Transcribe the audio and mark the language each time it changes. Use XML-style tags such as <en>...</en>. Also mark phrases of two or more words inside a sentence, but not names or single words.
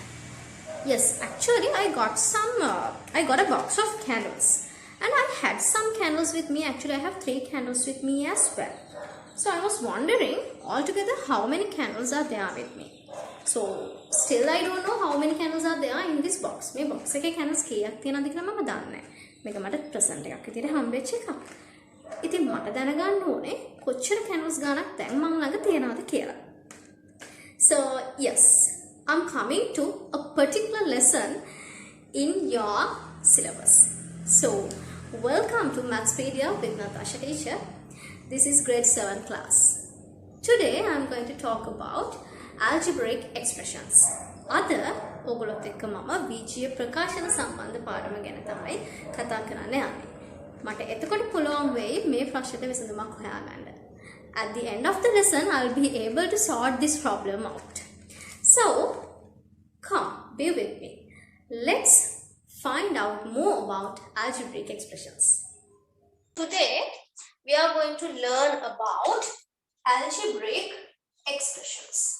<en>Yes, actually, I got a box of candles, and I had some candles with me. Actually, I have 3 candles with me as well. So I was wondering altogether how many candles are there with me. So still I don't know how many candles are there in this box.</en> <si>මේ box එකේ candles කීයක් තියෙනවද කියලා මම දන්නේ නැහැ. මේක මට present එකක් විදිහට හම්බෙච්ච එකක්. ඉතින් මට දැනගන්න ඕනේ කොච්චර candles ගානක් දැන් මම ළඟ තියෙනවද කියලා.</si> <en>So yes, I'm coming to a particular lesson in your syllabus. So welcome to Mathspedia with Natasha teacher. This is grade 7 class. Today I'm going to talk about algebraic expressions.</en> <si>අද ඔයගොල්ලොත් එක්ක මම බීජීය ප්‍රකාශන සම්බන්ධ පාඩම ගැන තමයි කතා කරන්න යන්නේ. මට එතකොට පුළුවන් වෙයි මේ ප්‍රශ්නෙට විසඳුමක් හොයාගන්න.</si> <en>At the end of the lesson I'll be able to sort this problem out. So come, be with me. Let's find out more about algebraic expressions. Today we are going to learn about algebraic expressions.</en>